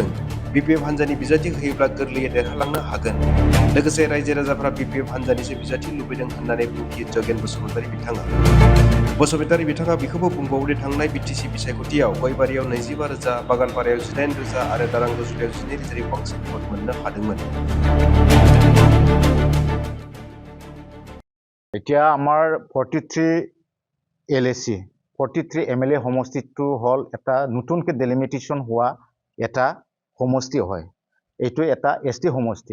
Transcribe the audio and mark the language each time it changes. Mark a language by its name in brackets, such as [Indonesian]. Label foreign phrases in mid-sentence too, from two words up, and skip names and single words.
[Bodo] बिपिएफ हानजानि बिजाथि होयोब्ला गोरलैयै देरहालांनो हागोन। लोगोसे रायजो राजाफ्रा बिपिएफ हानजानिसो बिजाथि लुबैदों होननानै बुंथियो जगेन बसुमतारी बिथाङा। बसुमतारी बिथाङा बेखौबो बुंबावोदि थांनाय बिटिसि बिसायख'थियाव गयबारियाव 25,000, बागानपारायाव 19,000 आरो दारां रुजुलायाव 12,000 बांसिन भट मोननो हादोंमोन। [Assamese] এতিয়া আমাৰ 43 LAC 43 MLA সমষ্টিটো হ'ল এটা নতুনকৈ ডেলিমিটেশ্যন হোৱা এটা সমষ্টি হয়। এইটো এটা ST সমষ্টি।